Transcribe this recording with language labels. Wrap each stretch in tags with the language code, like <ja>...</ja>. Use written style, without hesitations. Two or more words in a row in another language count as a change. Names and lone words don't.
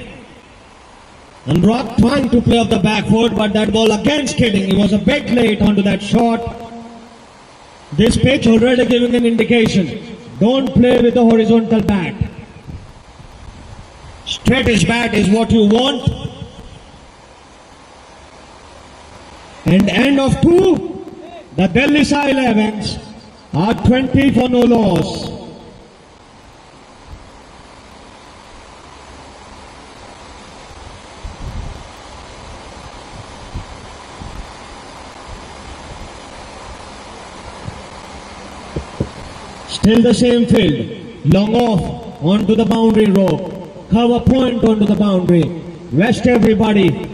<en>Anurag trying to play off the back foot, but that ball again skidding. He was a bit late onto that shot. This pitch already giving an indication. Don't play with the horizontal bat. Straightish bat is what you want. And end of two, the Delhi Sai 11s are 20 for no loss. Still the same field, long off onto the boundary rope, cover point onto the boundary, rest everybody.</en>